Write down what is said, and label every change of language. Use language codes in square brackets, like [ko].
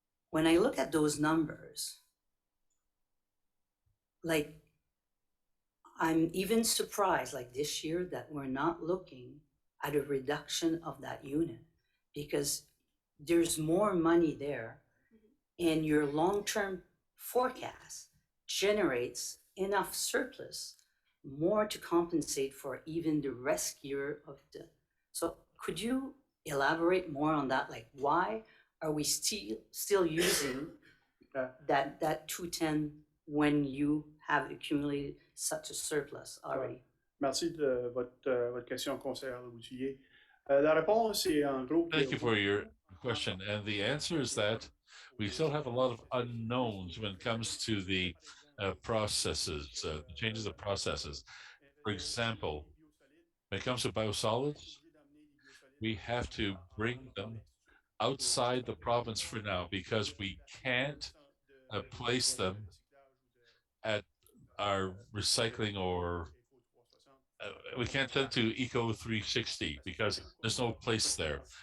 [en] When I look at those numbers, like, I'm even surprised, like this year, that we're not looking at a reduction of that unit, because there's more money there, and your long-term forecast generates enough surplus, more to compensate for even the rest year of the. So could you elaborate more on that? Like, why are we still using that 210 when you have accumulated such a surplus already? [fr] Merci de votre question, conseillère Boutillier. La réponse est en gros. [en] Thank you for your question. And the answer is that we still have a lot of unknowns when it comes to the processes, the changes of processes. For example, when it comes to biosolids, we have to bring them outside the province for now because we can't place them at our recycling, or we can't send to Eco 360 because there's no place there.